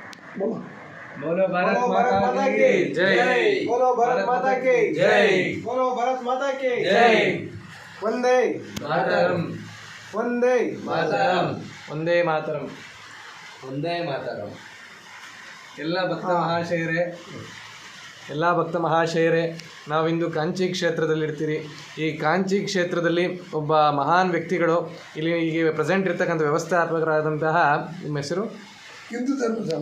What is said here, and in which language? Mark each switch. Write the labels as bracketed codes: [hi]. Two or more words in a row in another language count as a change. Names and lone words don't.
[hi] बोलो भारत माता की जय। बोलो भारत माता की जय। बोलो भारत माता की जय। वंदे मातरम। वंदे मातरम। वंदे मातरम वंदे मातरम। [kn] ಎಲ್ಲ ಭಕ್ತ ಮಹಾಶಯರೇ ನಾವಿಂದು ಕಾಂಚಿ ಕ್ಷೇತ್ರದಲ್ಲಿರ್ತೀರಿ. ಈ ಕಾಂಚಿ ಕ್ಷೇತ್ರದಲ್ಲಿ ಒಬ್ಬ ಮಹಾನ್ ವ್ಯಕ್ತಿಗಳು ಇಲ್ಲಿ ಈಗ ಪ್ರೆಸೆಂಟ್ ಇರ್ತಕ್ಕಂಥ ವ್ಯವಸ್ಥಾಪಕರಾದಂತಹ ನಿಮ್ಮ ಹೆಸರು ಹಿಂದೂ ಧರ್ಮಶಾಲಾ.